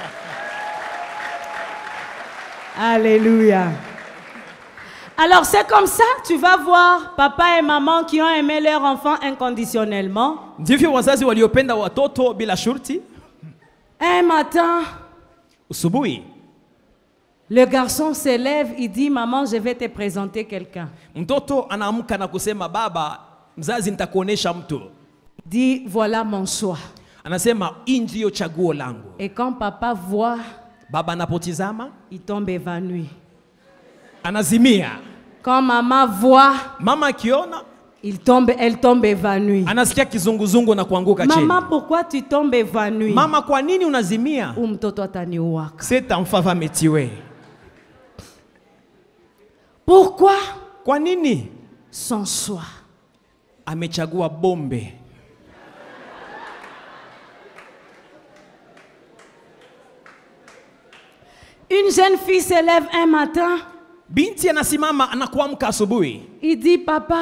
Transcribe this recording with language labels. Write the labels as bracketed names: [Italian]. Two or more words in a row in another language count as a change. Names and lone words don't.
[French] Alléluia. Alors c'est comme ça, tu vas voir papa et maman qui ont aimé leur enfant inconditionnellement. [Swahili] Ndivyo wazazi waliopenda watoto bila shurti. [French] Un matin, [Swahili] Usubuhi [French] le garçon se lève, il dit, maman, je vais te présenter quelqu'un. [Swahili] mtoto anaamka na kusema, baba mzazi, nitakuonesha mtu. [French] Dit, voilà mon choix. [Swahili] Anasema hii ndio chaguo langu. [French] Et quand papa voit, [Swahili] Baba anapotizama [French] il tombe évanoui. [Swahili] anazimia. [French] Quand maman voit, [Swahili] Mama akiona [French] Elle tombe évanouie. [Swahili] Anasikia kizunguzungu na kuanguka chini. [French] Maman, pourquoi tu tombes évanouie? [Swahili] Mama, kwa nini unazimia? Mtoto ataniuaka. [French] Cet enfant va me tuer. Pourquoi? [Swahili] Kwa nini? [French] Son choix. [Swahili] Amechagua bombe. [French] Une jeune fille se lève un matin. [Swahili] Binti anasimama anakuamka asubuhi. [French] Il dit, papa,